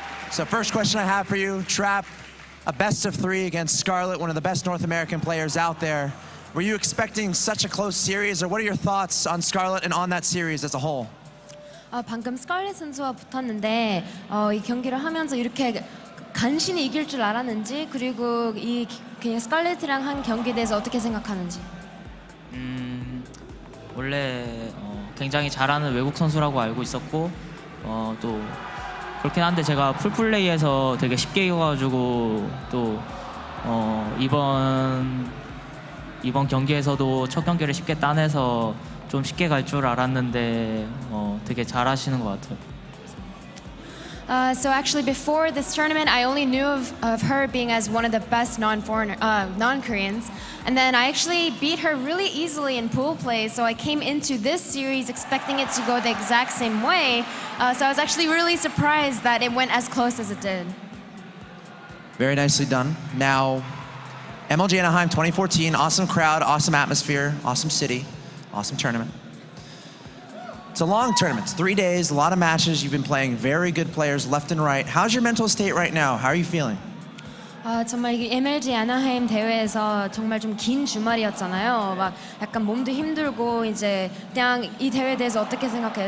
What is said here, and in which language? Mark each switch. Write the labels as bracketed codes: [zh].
[en] So first question I have for you, Trap, a best of 3 against Scarlett, one of the best North American players out there. Were you expecting such a close series, or what are your thoughts on Scarlett and on that series as a whole? [ko] 방금 스칼렛 선수와 붙었는데 이 경기를 하면서 이렇게 간신히 이길 줄 알았는지, 그리고 이 그냥 스칼렛이랑 한 경기에 대해서 어떻게 생각하는지. 원래 굉장히 잘하는 외국 선수라고 알고 있었고 또 그렇긴 한데 제가 풀플레이에서 되게 쉽게 이겨가지고 또 이번 경기에서도 첫 경기를 쉽게 따내서 좀 쉽게 갈 줄 알았는데 되게 잘하시는 것 같아요. [en] So actually, before this tournament, I only knew of her being as one of the best non-Koreans, and then I actually beat her really easily in pool play. So I came into this series expecting it to go the exact same way. So I was actually really surprised that it went as close as it did. Very nicely done. Now, MLG Anaheim 2014, awesome crowd, awesome atmosphere, awesome city, awesome tournament. It's a long tournament, it's 3 days, a lot of matches. You've been playing very good players left and right. How's your mental state right now? How are you feeling? [ko] 정말 이게 MLG 아나하임 대회에서 정말 좀 긴 주말이었잖아요. 막 약간 몸도 힘들고 이제 그냥 이 대회에 대해서 어떻게 생각해요?